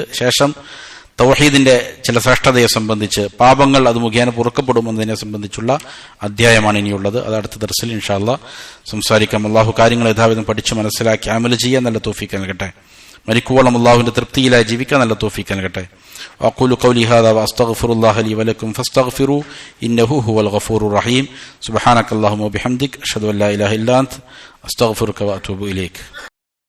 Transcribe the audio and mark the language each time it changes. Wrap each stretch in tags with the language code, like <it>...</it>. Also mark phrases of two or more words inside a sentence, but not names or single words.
<ml>ശേഷം തൗഹീദിന്റെ ചില ശ്രേഷ്ഠതയെ സംബന്ധിച്ച്, പാപങ്ങൾ അത് മുഖേന പൊറുക്കപ്പെടും എന്നതിനെ സംബന്ധിച്ചുള്ള അധ്യായമാണ് ഇനിയുള്ളത്. അത് അടുത്ത ദർസിൽ</ml> <ar>إن شاء الله</ar> <ml>സംസാരിക്കാം. അള്ളാഹു കാര്യങ്ങൾ യഥാവിധം പഠിച്ച് മനസ്സിലാക്കി അമൽ ചെയ്യാൻ നല്ല തൗഫീഖ് നൽകട്ടെ. മരിക്കുവോളം അള്ളാഹുവിന്റെ തൃപ്തിയിലായി ജീവിക്കാൻ നല്ല തൗഫീഖ് നൽകട്ടെ.</ml> <ar>وأقول قولي هذا وأستغفر الله لي ولكم فاستغفروا إنه هو الغفور الرحيم. سبحانك اللهم وبحمدك أشهد أن لا إله إلا أنت أستغفرك وأتوب إليك.</ar>